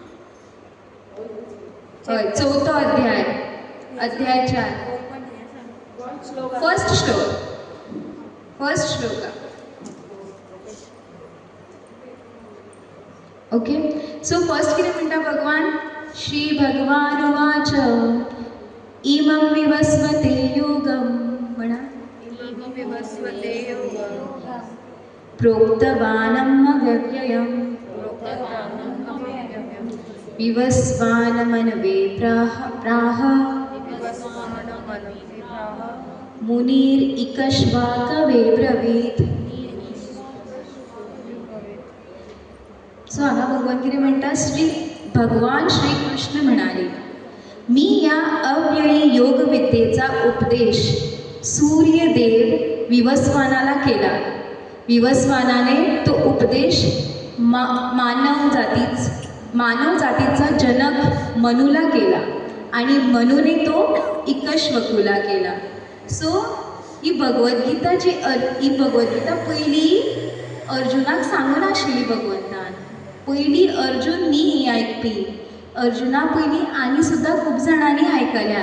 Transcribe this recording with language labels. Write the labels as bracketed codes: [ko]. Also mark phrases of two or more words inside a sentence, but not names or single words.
[kok] हय, 4थो अध्याय, अध्याय 4. फर्स्ट श्लोक. ओके. सो फर्स्ट कितें म्हणटा भगवान, [sa] श्री भगवान उवाच इमं विवस्वते योगं [kok] म्हणा, [sa] विवस्वते योगं प्रोक्तवानम् अव्यव्ययम् विवस्वानमनवे प्राह मुनिरिकश्वाकवे ब्रवीत्. [kok] सो हांगा भगवान कितें म्हणटा, [mr] भगवान श्री कृष्ण म्हणाले, मी या अव्ययी योग विद्येचा उपदेश सूर्यदेव विवस्वानाला केला. विवस्वानाने तो उपदेश मानव जातीचा जनक मनुला केला आणि मनुने तो इकश्वकुला केला. [kok] सो ही भगवद्गीता ही भगवद्गीता पयली अर्जुनाक सांगून आशिल्ली भगवंतान. पयली अर्जुन न्ही ही आयकपी, अर्जुना पयलीं आनी सुद्दां खूब जाणांनी आयकल्या.